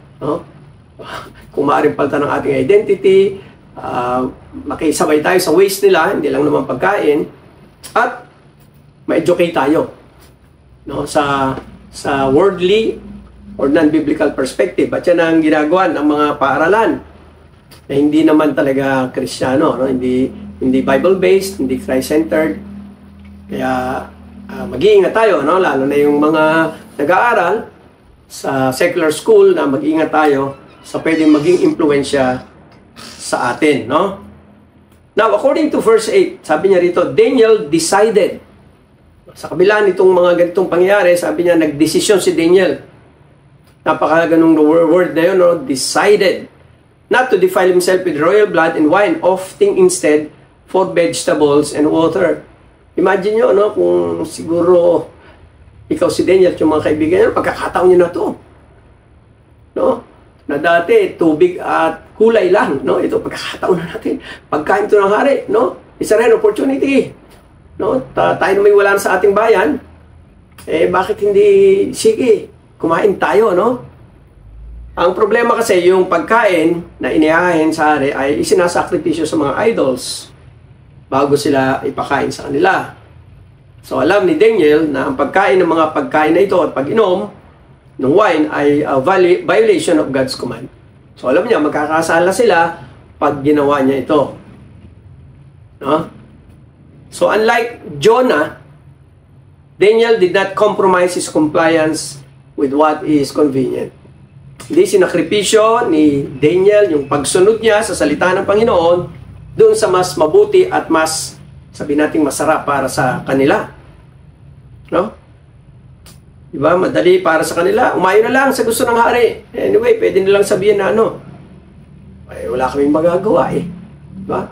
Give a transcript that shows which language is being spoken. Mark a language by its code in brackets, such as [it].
[tl] No? Kung maaaring palitan ng ating identity, makisabay tayo sa ways nila, hindi lang naman pagkain, at ma-educate tayo, no? [en] sa worldly or non-biblical perspective. [tl] At yan ang ginagawa ng mga paaralan na hindi naman talaga Kristiyano, no? hindi Bible-based, hindi Christ-centered. Kaya mag-iingat tayo, no? Lalo na yung mga nag-aaral sa secular school na mag-ingat tayo sa pwedeng maging impluensya sa atin, no? [en] Now, according to verse 8, [tl] sabi niya rito, [en] Daniel decided. [tl] Sa kabila nitong mga ganitong pangyayari, sabi niya, nagdesisyon si Daniel. Napakahalaga nung word na yun, no? [en] Decided not to defile himself with royal blood and wine, opting instead for vegetables and water. [tl] Imagine nyo, no? Kung siguro ikaw si Daniel at yung mga kaibigan niya, pagkakataon niyo na to. No? Na dati, tubig at kulay lang. No? Ito, pagkakataon na natin. Pagkain ito ng hari. No? Isa rin, opportunity. No? Tayo na may wala sa ating bayan. Eh, bakit hindi, sige, kumain tayo, no? Ang problema kasi, yung pagkain na inihahin sa hari ay isinasakripisyo sa mga idols bago sila ipakain sa kanila. So alam ni Daniel na ang pagkain ng mga pagkain na ito at pag-inom ng wine ay [en] a violation of God's command. [tl] So alam niya, magkakasala sila pag ginawa niya ito. No? [en] So unlike Jonah, Daniel did not compromise his compliance with what is convenient. [tl] Hindi sinakripisyo ni Daniel yung pagsunod niya sa salita ng Panginoon doon sa mas mabuti at mas, sabi nating, masarap para sa kanila. No? Diba? Madali para sa kanila. Umayo na lang sa gusto ng hari. Anyway, pwede nilang sabihin na ay, wala kaming magagawa eh. Diba?